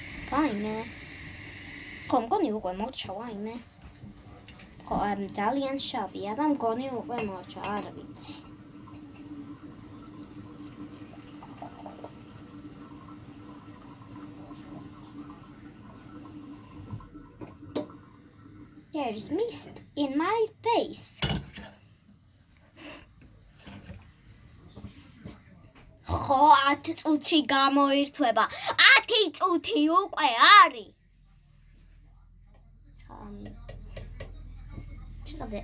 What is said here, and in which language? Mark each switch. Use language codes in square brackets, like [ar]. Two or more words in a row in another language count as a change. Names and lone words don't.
[ka] ვაიმე. ხო, მგონი უკვე მოჩა ვაიმე. ხო, ძალიან შავია და მგონი უკვე მოჩა, არ ვიცი. [en] There's mist in my face. [ka] ხო, 10 წუთში გამოირთვება. 10 წუთი უკვე არის. ჩადე.